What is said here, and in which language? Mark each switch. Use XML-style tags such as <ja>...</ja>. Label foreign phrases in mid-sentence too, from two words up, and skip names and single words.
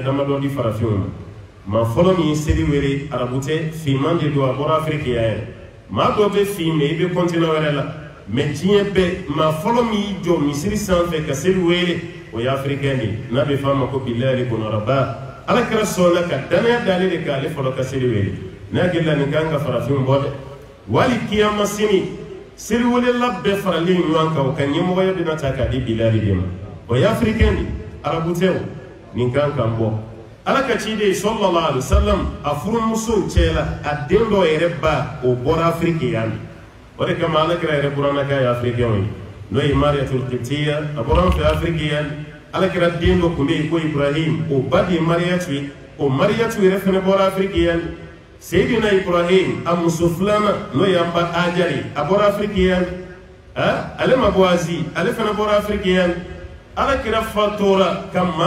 <bm>damadɔ di farafinw ma maa fɔlɔ min ye seli wele arabu tɛ finman de don a bɔra afiriki yan yɛrɛ maa dɔ bɛ fin mɛ i bɛ kɔntinɛ wɛrɛ la mɛ diɲɛ bɛɛ maa fɔlɔ min y'i jɔ misiri sanfɛ ka seli wele o ye afirikɛn de ye n'a bɛ f'a ma ko bilahi kɔnɔraba ala kɛra sɔnna ka danaya d'ale de kan ale fɔlɔ ka seli wele n'a hakilila nin kan ka farafinw bɔ dɛ wali kiyama sini seli welela bɛɛ faralen ɲɔgɔn kan o ka ɲɛmɔgɔya bɛna ta k'a di bilahi de ma o ye afirikɛn de arabu tɛ o nin kan kan bɔ ala ka ciden sallallahu alaihi wasallam a furumusow cɛ la a den dɔ yɛrɛ ba o bɔra afiriki yan o de kama ala kɛra yɛrɛ buranna k'a ye afirikɛnw ye n'o ye mariyatul kiptiya a bɔra an fɛ afiriki yan ala kɛra den dɔ kun bɛ yen ko ibrahim o ba de ye mariyatu ye o mariyatu yɛrɛ fɛnɛ bɔra afiriki yan Seydina Ibrahim a muso filanan n'o y'an ba Ajari a bɔra Afiriki yan ale ma bɔ Azi ale fana bɔra Afiriki yan Alakira fatura ka maa</bm>